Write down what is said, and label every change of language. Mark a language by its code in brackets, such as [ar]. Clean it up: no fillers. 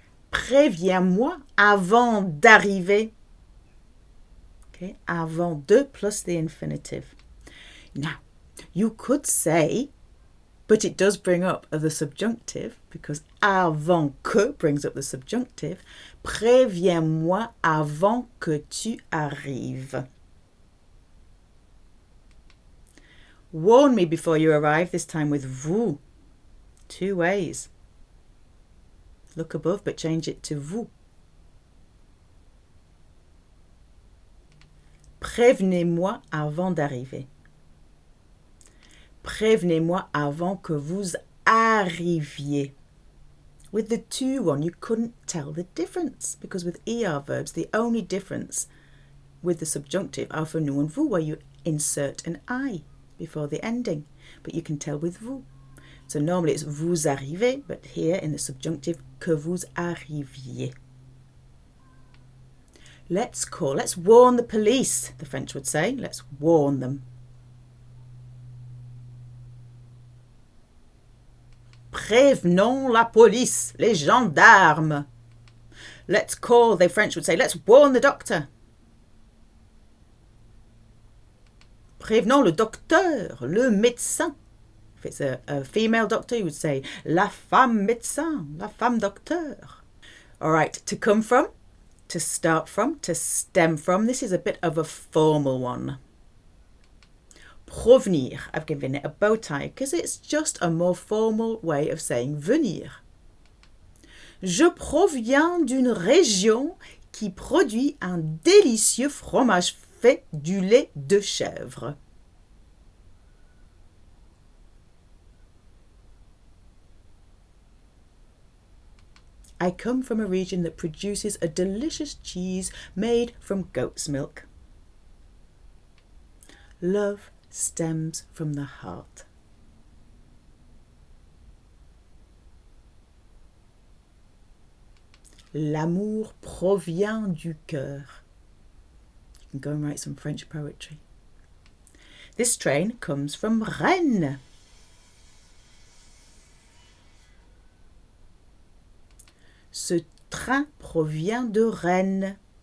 [fr] Préviens-moi avant d'arriver. [en] Okay, avant de plus the infinitive. Now, you could say, but it does bring up the subjunctive because avant que brings up the subjunctive. [fr] Préviens-moi avant que tu arrives. [en] Warn me before you arrive, this time with vous. Two ways. Look above, but change it to vous. [fr] Prévenez-moi avant d'arriver. Prévenez-moi avant que vous arriviez. [en] With the to one, you couldn't tell the difference because with ER verbs, the only difference with the subjunctive are for nous and vous, where you insert an I before the ending, but you can tell with vous. So normally it's [fr] vous arrivez, [en] but here in the subjunctive, [fr] que vous arriviez. [en] Let's warn the police, the French would say. Let's warn them. [fr] Prévenons la police, les gendarmes. [en] Let's call, the French would say, let's warn the doctor. [fr] Prévenons le docteur, le médecin. [en] If it's a female doctor, you would say [fr] la femme médecin, la femme docteur. [en] All right, to come from, to start from, to stem from. This is a bit of a formal one. Provenir, I've given it a bow tie because it's just a more formal way of saying venir. [fr] Je proviens d'une région qui produit un délicieux fromage fait du lait de chèvre. [en] I come from a region that produces a delicious cheese made from goat's milk. Love stems from the heart. [fr] L'amour provient du cœur. [en] You can go and write some French poetry. This train comes from Rennes. [fr] Ce train provient de Rennes.